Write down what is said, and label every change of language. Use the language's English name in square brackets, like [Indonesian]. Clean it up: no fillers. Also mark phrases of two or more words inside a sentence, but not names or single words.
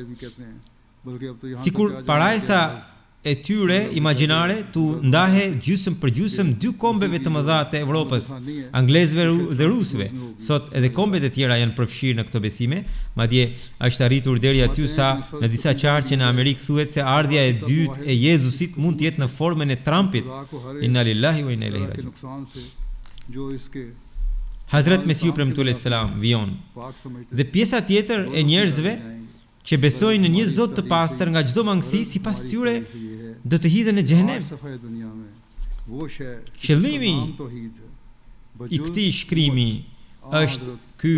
[Albanian] Sikur parajsa e tyre imagjinare tu ndahe gjysmë për gjysmë dy kombeve të mëdha të Evropës, anglezëve dhe rusëve. Sot edhe kombet e tjera janë përfshirë në këto besime, madje është arritur deri aty sa në disa qarqe në Amerikë thuhet se ardhja e dytë e Jezusit mund të jetë në formën e Trumpit. [Arabic] إنا لله وإنا إليه راجعون. [Albanian] Hazrat Mesihu premtuar selam vion. Dhe pjesa tjetër e njerëzve që besojnë në një Zot të pastër nga çdo mangësi, sipas tyre do të hidhen në xhenem. Qëllimi i këtij shkrimi është ky.